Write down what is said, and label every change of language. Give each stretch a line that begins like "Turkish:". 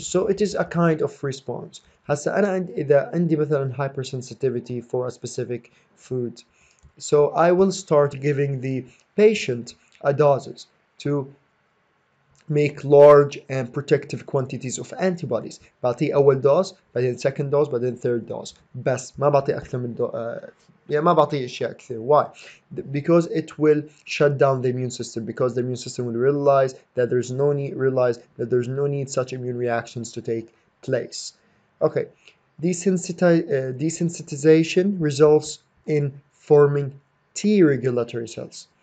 English: So it is a kind of response.
Arabic: هسا أنا إذا عندي مثلا
English: hypersensitivity for a specific food, so I will start giving the patient a doses to make large and protective quantities of antibodies.
Arabic: بعطيه أول dose بعدين
English: second dose
Arabic: بعدين
English: third dose
Arabic: بس ما بعطيه أكثر من يعني ما بعطيه أشياء كثير.
English: Why? Because it will shut down the immune system, because the immune system will realize that there's no need such immune reactions to take place. Okay, desensitization results in forming T regulatory cells.